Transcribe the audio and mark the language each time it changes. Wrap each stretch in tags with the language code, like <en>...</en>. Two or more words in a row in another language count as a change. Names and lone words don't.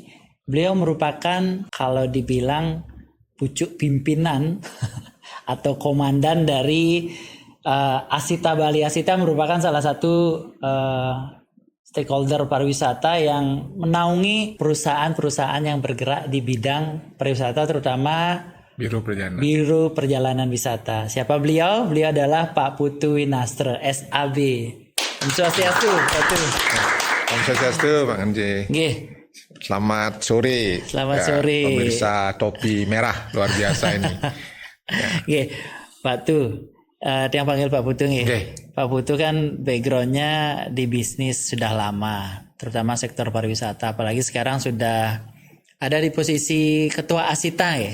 <id>Beliau merupakan kalau dibilang pucuk pimpinan atau komandan dari Asita Bali. Asita merupakan salah satu stakeholder pariwisata yang menaungi perusahaan-perusahaan yang bergerak di bidang pariwisata, terutama Biro Perjalanan Wisata. Siapa beliau? Beliau adalah Pak Putu Winastra, SAB.</id> <ban>Om Swastiastu, Pak Putu. Om Swastiastu, Pak Anje.</ban> <id>Nggih. Selamat sore. Selamat sore. Pemirsa Topi Merah, luar biasa ini. Nggih, Pak Putu. Yang panggil Pak Putu nih. Okay. Pak Putu kan backgroundnya di bisnis sudah lama, terutama sektor pariwisata. Apalagi sekarang sudah ada di posisi Ketua Asita ya.</id>